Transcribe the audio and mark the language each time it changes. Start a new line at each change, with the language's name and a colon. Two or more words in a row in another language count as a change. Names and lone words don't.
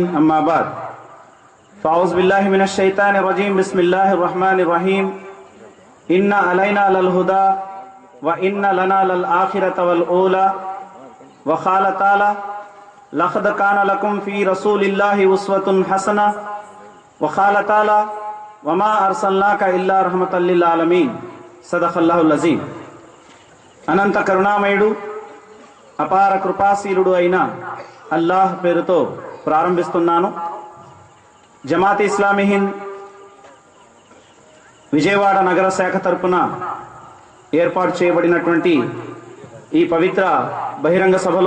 Arabic: أما بعد فأعوذ بالله من الشيطان الرجيم بسم الله الرحمن الرحيم إن علينا للهدى وإن لنا للآخرة والأولى وقال تعالى لقد كان لكم في رسول الله أسوة حسنة وقال تعالى وما أرسلناك إلا رحمة للعالمين صدق الله العظيم.
Telugu: అనంత కరుణామయుడు అపార కృపాశీలుడు అయిన అల్లాహ్ పేరుతో ప్రారంభిస్తున్నాను. జమాత్ ఇస్లామీ హింద్ విజయవాడ నగర శాఖ తరపున ఏర్పాటు చేయబడినటువంటి ఈ పవిత్ర బహిరంగ సభలో